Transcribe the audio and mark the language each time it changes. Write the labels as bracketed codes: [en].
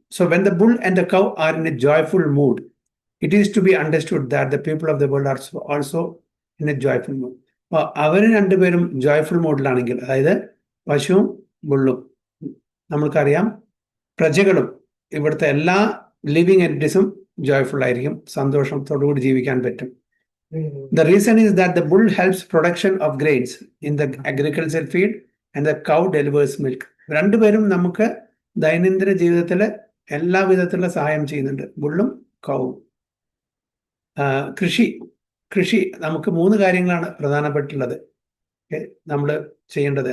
[en] So when the bull and the cow are in a joyful mood, it is to be understood that the people of the world are also in a joyful mood. [ml] അപ്പോൾ അവർ രണ്ടുപേരും joyful മൂഡിലാണെങ്കിൽ, അതായത് പശുവും ബുള്ളും, നമ്മൾക്കറിയാം പ്രജകളും ഇവിടുത്തെ എല്ലാ living എൻറ്റിറ്റീസും joyful ആയിരിക്കും, സന്തോഷത്തോടുകൂടി ജീവിക്കാൻ പറ്റും. [en] The reason is that the bull helps production of grains in the agricultural field and the cow delivers milk. [ml] രണ്ടുപേരും നമുക്ക് ദൈനംദിന ജീവിതത്തിൽ എല്ലാ വിധത്തിലുള്ള സഹായം ചെയ്യുന്നുണ്ട്, ബുള്ളും കൗവും. കൃഷി നമുക്ക് 3 കാര്യങ്ങളാണ് പ്രധാനപ്പെട്ടുള്ളത് നമ്മൾ ചെയ്യേണ്ടത്.